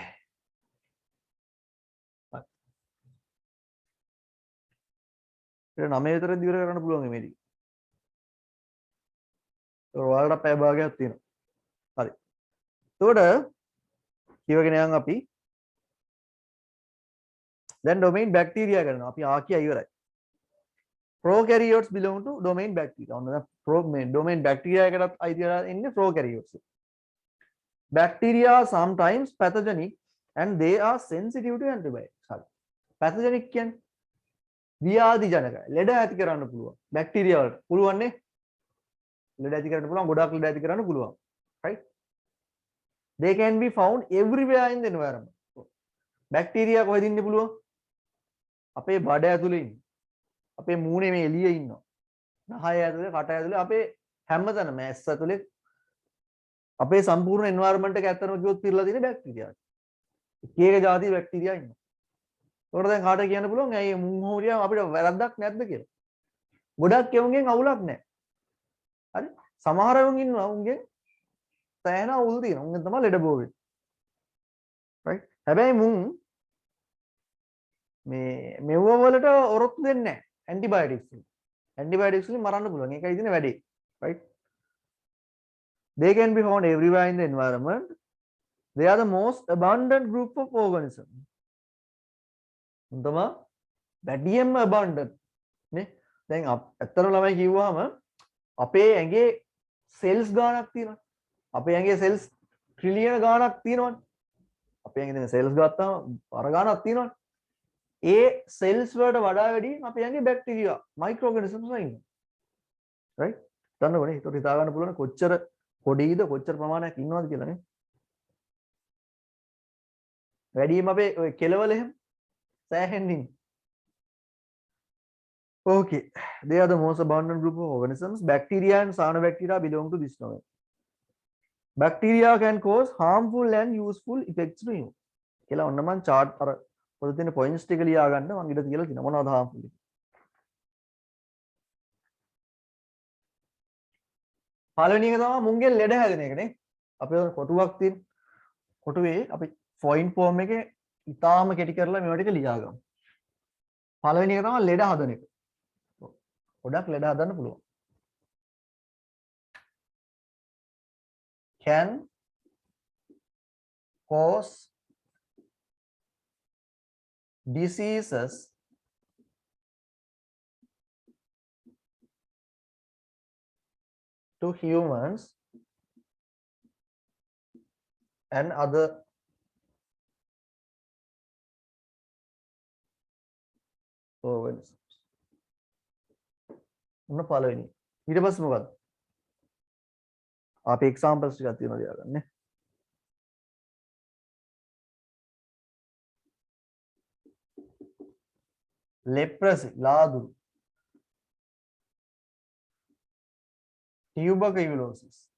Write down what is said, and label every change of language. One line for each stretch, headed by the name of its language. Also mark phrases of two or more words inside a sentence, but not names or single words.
Sinhala: ඒක 9 විතරදී ඉවර කරන්න පුළුවන් මේ ටික. ඒක ඔයාලට පැය භාගයක් තියෙනවා. හරි. එතකොට කියවගෙන යන් අපි දැන්
English: domain bacteria
Sinhala: කරනවා. අපි ආකියා ඉවරයි.
English: Prokaryotes belong to domain bacteria.
Sinhala: ඔන්න දැන්
English: domain bacteria
Sinhala: එකටත් අයිති වෙලා ඉන්නේ prokaryotes.
English: Bacteria are sometimes pathogenic and they are sensitive to antibiotics.
Sinhala: හරි. pathogenic කියන්නේ ව්‍යාධි ජනකයි. ලෙඩ ඇති කරන්න පුළුවන්. බැක්ටීරියා වලට පුළුවන් නේ. ලෙඩ ඇති කරන්න පුළුවන්. ගොඩාක් ලෙඩ ඇති කරන්න පුළුවන්. right?
English: They can be found everywhere in the environment.
Sinhala: bacteria කොහෙද ඉන්නේ පුළුවන්? අපේ බඩ ඇතුලේ ඉන්නේ. අපේ මූණේ මේ එළියේ ඉන්නවා. නහය ඇතුලේ, කට ඇතුලේ අපේ හැමතැනම ඇස් ඇතුලේ අපේ සම්පූර්ණ එන්වයරන්මන්ට් එක ඇත්තටම කිව්වොත් පිරලා තියෙන බැක්ටීරියා. එක එක જાති බැක්ටීරියා ඉන්නවා. ඒකට දැන් කාට කියන්න පුළුවන් ඇයි මුං හොරියා අපිට වැරද්දක් නැද්ද කියලා. ගොඩක් කෙවුන්ගෙන් අවුලක් නැහැ. හරි? සමහර වුන් ඉන්නවා උන්ගෙන් සෑහෙන අවුල් තියෙනවා. උන්ගෙන් තමයි ලෙඩ බෝ වෙන්නේ. right? හැබැයි මුං මේ මෙව වලට ඔරොත්තු දෙන්නේ නැහැ. ඇන්ටිබයොටික්ස් වලින්. ඇන්ටිබයොටික්ස් වලින් මරන්න පුළුවන්. ඒකයි තියෙන වැඩේ. right?
English: They can be found everywhere in the environment. They are the most abundant group of organisms.
Sinhala: තමයි වැඩියෙන්ම abundant නේ. දැන් ඇත්තටම ළමයි කිව්වහම අපේ ඇඟේ සෙල්ස් ගාණක් තියෙනවා. අපේ ඇඟේ
English: cells trillion
Sinhala: ගාණක් තියෙනවනේ. අපේ ඇඟේ තියෙන සෙල්ස් ගත්තාම අර ගාණක් තියෙනවනේ. ඒ සෙල්ස් වලට වඩා වැඩි අපේ ඇඟේ
English: bacteria micro organisms
Sinhala: ඉන්නවා. right? දන්නවනේ. ඒකට හිතා ගන්න පුළුවන් කොච්චර පොඩිද කොච්චර ප්‍රමාණයක් ඉන්නවද කියලා නේ. වැඩිම අපේ ඔය කෙලවල එහෙම සෑහෙනින්.
English: okay, they are the most abundant group of organisms. Bacteria and cyanobacteria belong to this family. Bacteria can cause harmful and useful effects to you.
Sinhala: කියලා ඔන්න මම chart අර පොත තියෙන points ටික ලියා ගන්න මම ඊට කියලා තියෙනවා මොනවද harmful. පළවෙනි එක තමයි මුංගෙන් ලෙඩ හැදෙන එක නේ. අපේ කොටුවක් තියෙන කොටුවේ අපි point form එකේ ඉතාලම කෙටි කරලා මේවා ටික ලියා ගමු. පළවෙනි එක තමයි ලෙඩ හදන එක. ගොඩක් ලෙඩ හදන්න පුළුවන්.
English: can cause diseases to humans and other organisms.
Sinhala: මොන පළවෙනි ඊට පස්සේ මොකක්ද අපි එක්සැම්පල්ස් ටිකක් තියෙනවා ලියාගන්න නේ. leprosy ලාදුරු, tuberculosis,